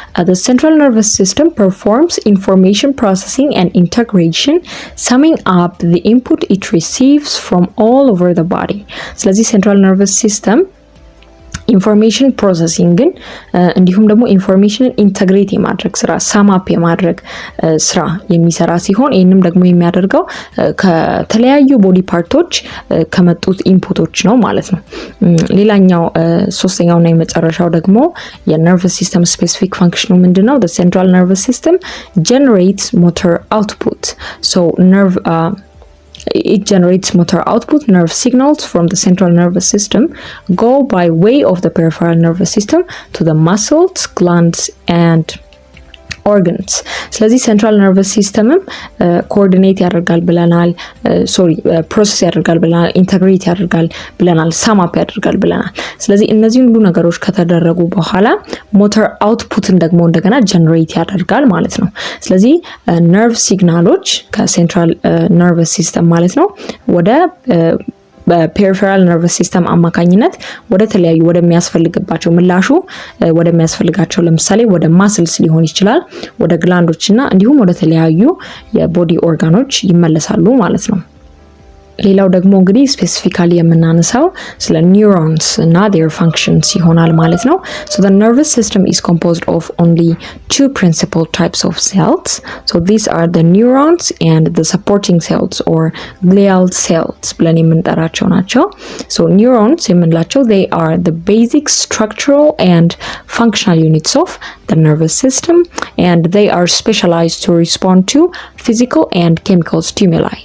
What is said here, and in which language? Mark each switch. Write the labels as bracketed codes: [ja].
[en] The central nervous system performs information processing and integration, summing up the input it receives from all over the body. [am] ስለዚህ central nervous system ኢንፎርሜሽን ፕሮሰሲንግን እንዲሁም ደግሞ ኢንፎርሜሽንን ኢንተግሬት የማድረግ ስራ ሳማፕ የማድረግ ስራ የሚሰራ ሲሆን ይህንም ደግሞ የሚያደርገው ከተለያዩ ቦዲ ፓርቶች ከመጡት ኢንፑቶች ነው ማለት ነው። ሌላኛው ሶስተኛውና የመጨረሻው ደግሞ የነርቨስ ሲስተም ስፔሲፊክ ፋንክሽኑ ምንድነው? [en] The central nervous system generates motor output. So it generates motor output. Nerve signals from the central nervous system go by way of the peripheral nervous system to the muscles, glands and organs. [am] ስለዚህ ሴንትራል ነርቨስ ሲስተምም ኮኦርዲኔት ያደርጋል ብለናል፣ ፕሮሰስ ያደርጋል ብለናል፣ ኢንተግሬት ያደርጋል ብለናል፣ ሳማፕ ያደርጋል ብለናል። ስለዚህ እነዚህ ሁሉ ነገሮች ከተደረጉ በኋላ ሞተር አውትፑትን ደግሞ እንደገና ጀነሬት ያደርጋል ማለት ነው። ስለዚህ ነርቭ ሲግናሎች ከሴንትራል ነርቨስ ሲስተም ማለት ነው ወደ በፔሪፌራል ነርቨስ ሲስተም አማካኝነት ወደ ተለያዩ ወደሚያስፈልግባቸው ምላሹ ወደሚያስፈልጋቸው ለምሳሌ ወደ ማስልስ ሊሆን ይችላል፣ ወደ ግላንዶችና እንዲሁም ወደ ተለያዩ የቦዲ ኦርጋኖች ይመለሳሉ ማለት ነው። ሌላው ደግሞ እንግዲህ ስፔሲፊካሊ የምናነሳው ስለ ኒውሮንስ እና their functions ይሆናል ማለት ነው። [en] So the nervous system is composed of only two principal types of cells. So these are the neurons and the supporting cells or glial cells [am] ብለን የምንጠራቸው ናቸው። [en] So neurons የምንላቸው they are the basic structural and functional units of the nervous system and they are specialized to respond to physical and chemical stimuli.